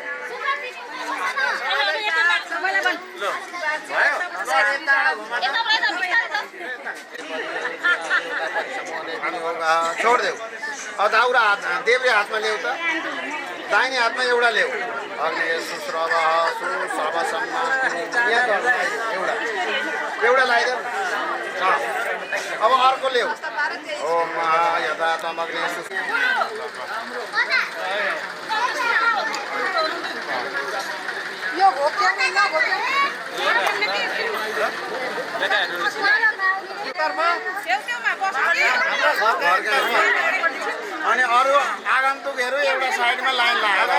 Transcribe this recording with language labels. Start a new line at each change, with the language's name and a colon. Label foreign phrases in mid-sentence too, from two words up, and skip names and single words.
Nepali: छोडिदेऊ। अब दाउरा हात देब्रे हातमा ल्याऊ त, दाहिने हातमा एउटा ल्याऊ। अग्नि सुश्रव सुश्रवसम्म यहाँ एउटा एउटा लगाइदेऊ। अब अर्को ल्याऊ।
Sanskrit: ओम यथा तमग्नि
Nepali: यो घोप्ट्याउने छेउछेउमा अनि अरू आगन्तुकहरू एउटा साइडमा लाइन लगाएर है